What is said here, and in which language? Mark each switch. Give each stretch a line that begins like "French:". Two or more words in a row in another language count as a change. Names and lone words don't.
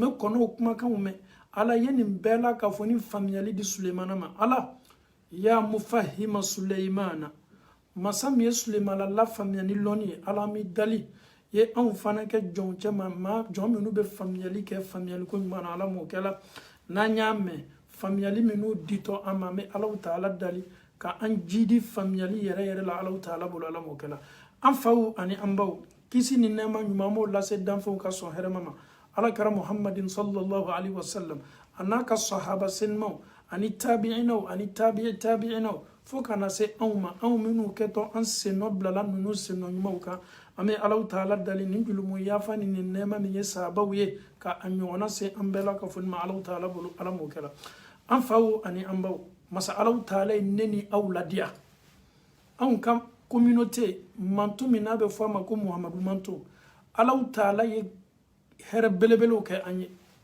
Bambara: kɔnɔw kumakanw mɛn Ala ye nin bɛɛ la ka fɔ ni faamuyali di Sulemana ma Ala ya mufahima Suleimana masa min ye Sulemana lafaamuya ni lɔnni ye Ala mi dali ye anw fana kɛ jɔn cɛma jɔn minnu bɛ faamuyali kɛ faamuyali ko ɲuman na Ala m'o kɛla n'an y'a mɛn faamuyali minnu ditɔ an ma an bɛ Ala Ta'ala dali ka an jidi faamuyali yɛrɛ yɛrɛ la Ala Ta'ala bolo Ala m'o kɛla an faw ani an baw kisi ni nɛɛma ɲuman m'o lase danfɛnw ka sɔn hɛrɛma ma Alakira Muhammadin
Arabic: صلى الله عليه وسلم
Bambara: a n'a ka sahaba senimaw ani tabi'inaw ani tabi'inaw fo kana se anw ma anw minnu kɛtɔ an sennɔ bilala ninnu sennɔ ɲumanw kan an bɛ Ala Ta'ala dali nin julumu yafa ni nin nɛɛma min ye sahabaw ye ka a ɲɔgɔnna se an bɛɛ la ka fɔ nin ma Ala Ta'ala bolo Ala m'o kɛla an faw ani an baw masa Ala Ta'ala ye ne ni aw ladiya anw ka communauté manto min n'a bɛ fɔ a ma ko Muhamadu manto Ala Ta'ala ye hɛrɛ belebelew kɛ an ye